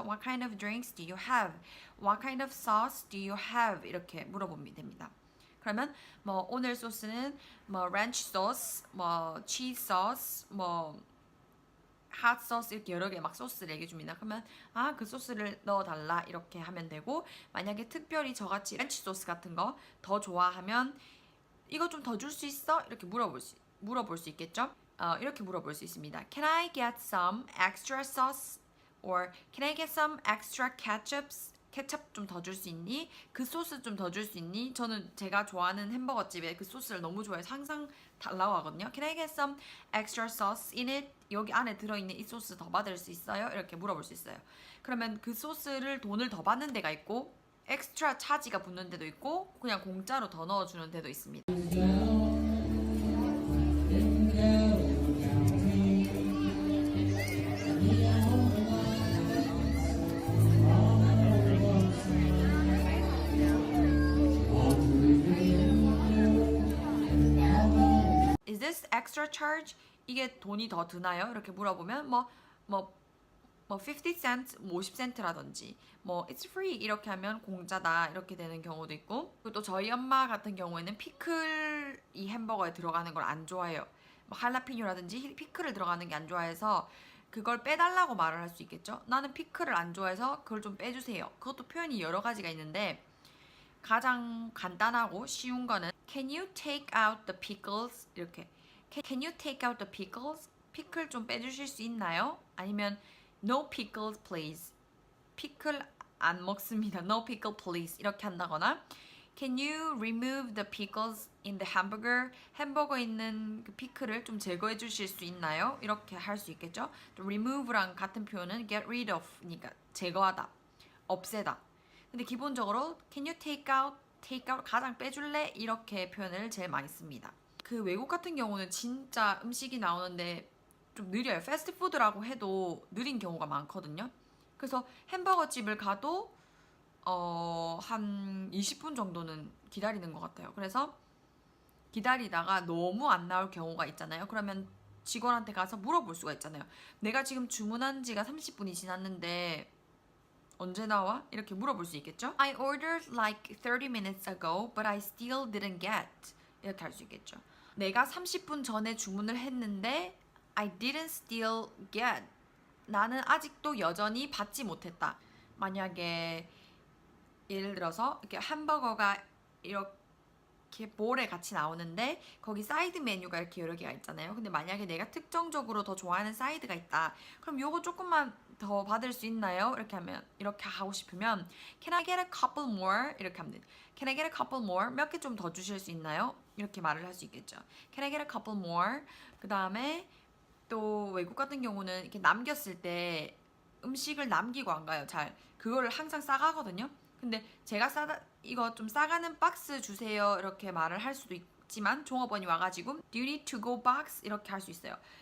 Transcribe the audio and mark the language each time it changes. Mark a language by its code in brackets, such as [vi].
[en] What kind of drinks do you have? What kind of sauce do you have? [ko] 이렇게 물어보면 됩니다. 그러면 뭐 오늘 소스는 뭐 렌치 소스, 뭐 치즈 소스, 뭐 핫 소스 이렇게 여러 개 막 소스를 얘기해 줍니다. 그러면 그 소스를 넣어달라 이렇게 하면 되고, 만약에 특별히 저같이 렌치 소스 같은 거 더 좋아하면 이거 좀 더 줄 수 있어? 이렇게 물어볼 수 있겠죠? 이렇게 물어볼 수 있습니다. [en] Can I get some extra sauce? Or can I get some extra ketchups? [ko] 케첩 좀 더 줄 수 있니? 그 소스 좀 더 줄 수 있니? 저는 제가 좋아하는 햄버거 집에 그 소스를 너무 좋아해서 항상 달라고 하거든요. [en] Can I get some extra sauce in it? [ko] 여기 안에 들어있는 이 소스 더 받을 수 있어요? 이렇게 물어볼 수 있어요. 그러면 그 소스를 돈을 더 받는 데가 있고 엑스트라 차지가 붙는 데도 있고 그냥 공짜로 더 넣어주는 데도 있습니다. [en] Is this extra charge? [ko] 이게 돈이 더 드나요? 이렇게 물어보면 뭐 50cent, 50cent라든지 뭐 [en] it's free [ko] 이렇게 하면 공짜다 이렇게 되는 경우도 있고, 그리고 또 저희 엄마 같은 경우에는 피클 이 햄버거에 들어가는 걸 안 좋아해요. 뭐 할라피뇨라든지 피클을 들어가는 게 안 좋아해서 그걸 빼달라고 말을 할 수 있겠죠. 나는 피클을 안 좋아해서 그걸 좀 빼주세요. 그것도 표현이 여러 가지가 있는데 가장 간단하고 쉬운 거는 [en] Can you take out the pickles? [ko] 이렇게 [en] Can you take out the pickles? [ko] 피클 좀 빼주실 수 있나요? 아니면 [en] No pickles please. [ko] 피클 안 먹습니다. [en] No pickle please. [ko] 이렇게 한다거나 [en] Can you remove the pickles in the hamburger? [ko] 햄버거에 있는 그 피클을 좀 제거해 주실 수 있나요? 이렇게 할 수 있겠죠. 또 remove랑 같은 표현은 get rid of니까 제거하다, 없애다. 근데 기본적으로 [en] Can you take out [ko] 가장 빼줄래? 이렇게 표현을 제일 많이 씁니다. 그 외국 같은 경우는 진짜 음식이 나오는데 좀 느려요. 패스트푸드라고 해도 느린 경우가 많거든요. 그래서 햄버거 집을 가도 한 20분 정도는 기다리는 것 같아요. 그래서 기다리다가 너무 안 나올 경우가 있잖아요. 그러면 직원한테 가서 물어볼 수가 있잖아요. 내가 지금 주문한 지가 30분이 지났는데 언제 나와? 이렇게 물어볼 수 있겠죠? [en] I ordered like 30 minutes ago, but I still didn't get. [ko] 이렇게 할 수 있겠죠. 내가 30분 전에 주문을 했는데 [en] I didn't still get. [ko] 나는 아직도 여전히 받지 못했다. 만약에 예를 들어서 이렇게 햄버거가 이렇게 볼에 같이 나오는데 거기 사이드 메뉴가 이렇게 여러 개가 있잖아요. 근데 만약에 내가 특정적으로 더 좋아하는 사이드가 있다. 그럼 요거 조금만 더 받을 수 있나요? 이렇게 하면 이렇게 하고 싶으면 [en] Can I get a couple more? [ko] 이렇게 하면 돼요. [en] Can I get a couple more? [ko] 몇 개 좀 더 주실 수 있나요? 이렇게 말을 할 수 있겠죠. [en] Can I get a couple more? [ko] 그 다음에 또 외국 같은 경우는 이렇게 남겼을 때 음식을 남기고 안 가요. 잘 그거를 항상 싸가거든요. 근데 제가 이거 좀 싸가는 박스 주세요 이렇게 말을 할 수도 있지만 종업원이 와가지고 [en] Do you need to go box? [ko] 이렇게 할 수 있어요.